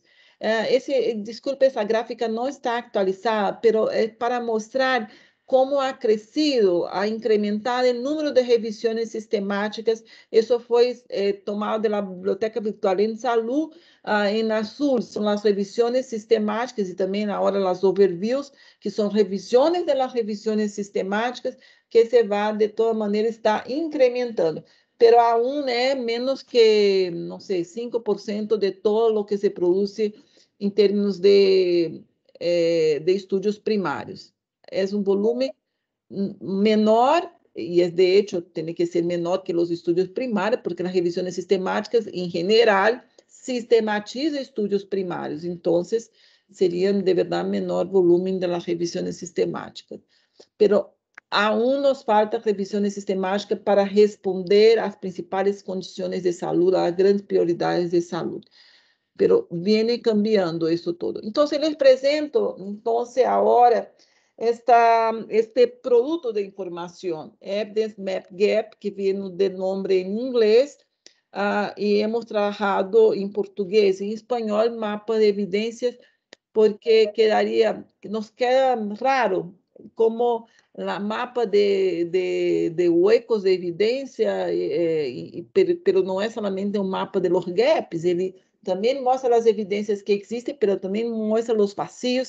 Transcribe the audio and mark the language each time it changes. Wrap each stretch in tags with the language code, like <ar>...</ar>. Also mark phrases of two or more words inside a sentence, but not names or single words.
<pt>Desculpe, essa gráfica não está atualizada, mas é para mostrar como ha crescido,</pt> <es>ha incrementado</es> <pt>o número de revisões sistemáticas. Isso foi tomado da Biblioteca Virtual em Saúde, em azul, são as revisões sistemáticas e também na hora as overviews, que são revisões das revisões sistemáticas, que se vai, de toda maneira, está incrementando.</pt> <es>Pero aún</es> <pt>é menos que, não sei, 5% de todo o que se produz em termos de estudos primários. É volume menor, e</pt> <es>de hecho</es> <pt>tem que ser menor que os estudos primários, porque as revisões sistemáticas, em geral, sistematizam estudos primários, então seriam de verdade menor volume das revisões sistemáticas.</pt> <es>Pero aún nos falta</es> <pt>revisões sistemáticas para responder às principais condições de saúde, às grandes prioridades de saúde.</pt> <es>Pero viene cambiando</es> <pt>isso todo. Então,</pt> <es>les presento,</es> <pt>agora, este produto de informação,</pt> <en>Evidence Map Gap,</en> <pt>que vem de nome em inglês, e hemos trabalhado em português e em espanhol, mapa de evidências, porque</pt> <es>nos queda raro</es> <pt>como o mapa de huecos de evidência, pero não é somente um mapa</pt> <es>de los</es> <pt>gaps, ele também mostra as evidências que existem, mas também mostra os vazios.</pt>